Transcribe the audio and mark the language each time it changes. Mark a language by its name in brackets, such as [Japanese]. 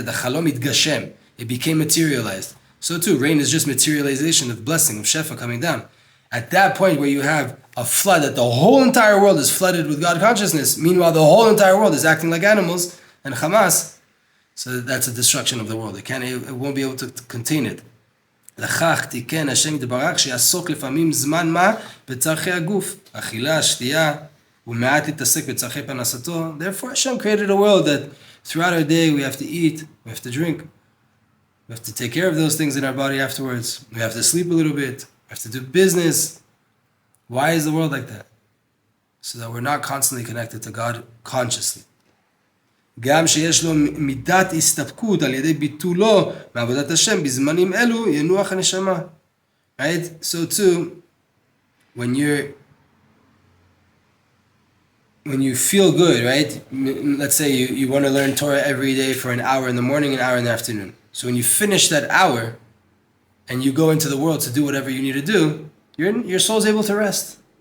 [English] That the [Hebrew] chalom itgashem, [English] it became materialized. So too, rain is just materialization of blessing, of shefa coming down. At that point where you have a flood, that the whole entire world is flooded with God consciousness, meanwhile the whole entire world is acting like animals, and Hamas, so that's a destruction of the world. It won't be able to contain it. [Hebrew] לכך תיקן השם יתברך שיעסוק לפעמים זמן מה בצרכי הגוף, אכילה, שתייה, ומעט להתעסק בצרכי פרנסתו. [English] Therefore Hashem created a world that throughout our day we have to eat, we have to drink, we have to take care of those things in our body afterwards, we have to sleep a little bit, we have to do business. Why is the world like that? So that we're not constantly connected to God consciously. [Hebrew] גם שיש לו מידת הסתפקות על ידי ביטולו מעבודת השם בזמנים אלו ינוח הנשמה. [English] Right? So too, when you feel good, right? Let's say you want to learn Torah every day for an hour in the morning, an hour in the afternoon. So when you finish that hour and you go into the world to do whatever you need to do, your soul's able to rest.